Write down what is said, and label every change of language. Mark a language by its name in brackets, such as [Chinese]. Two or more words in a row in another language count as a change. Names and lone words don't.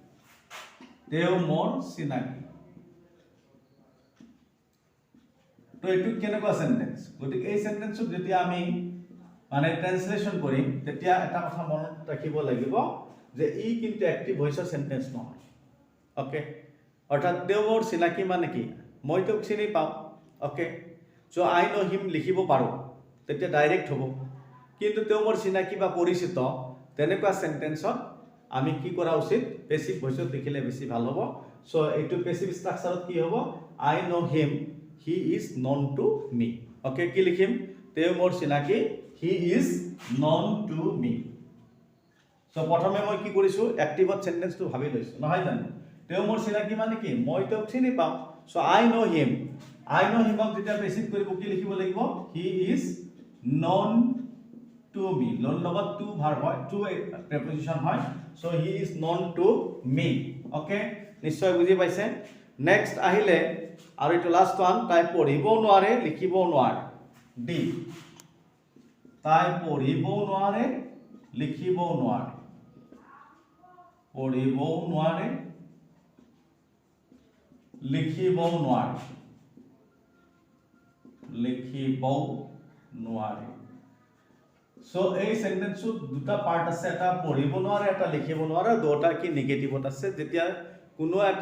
[Assamese] তো এইটো কেনেকুৱা সেন্টেন্স গতিকে এই সেন্টেন্সত যেতিয়া আমি মানে ট্ৰান্সলেচন কৰিম তেতিয়া এটা কথা মনত ৰাখিব লাগিব যে ই কিন্তু [English] active voiceৰ sentence [Assamese] নহয় ওকে অৰ্থাৎ তেও মোৰ চিনাকি মানে কি মই তোক চিনি পাওঁ [English] okay so I know [Assamese] হিম লিখিব পাৰো তেতিয়া ডাইৰেক্ট হ'ব কিন্তু তেও মোৰ চিনাকি বা পৰিচিত তেনেকুৱা সেন্টেন্সত আমি কি কৰা উচিত [English] passive voiceত [Assamese] লিখিলে বেছি ভাল হ'ব সো এইটো [English] passive structureত [Assamese] কি হ'ব [English] I know him he is known to me okay [Assamese] কি লিখিম তেও মোৰ চিনাকি [English] he is known to me so [Assamese] প্ৰথমে মই কি কৰিছো এক্টিভত সেন্টেন্সটো ভাবি লৈছো নহয় জানো তেও মোৰ চিনাকি মানে কি মই তোক চিনি পাওঁ [English] so I know him [Assamese] ক যেতিয়া পেসিভ কৰিব কি লিখিব লাগিব [English] he is known to me known [Assamese] লগত টু ভাৰ্ব হয় টু প্ৰিপজিশন হয় [English] so he is known to me okay [Assamese] নিশ্চয় বুজি পাইছে নেক্সট আহিলে আৰু এইটো [English] last one [Assamese] তাই পঢ়িবও নোৱাৰে লিখিবও নোৱাৰে ডি তাই পঢ়িবও নোৱাৰে লিখিবও নোৱাৰে পঢ়িবও নোৱাৰে লিখিবও নোৱাৰে সো এই সেন্টেন্সত দুটা পার্ট আছে এটা পঢ়িব নোৱাৰে এটা লিখিব নোৱাৰে দুটা কি নেগেটিভত আছে যেতিয়া কোনো এটা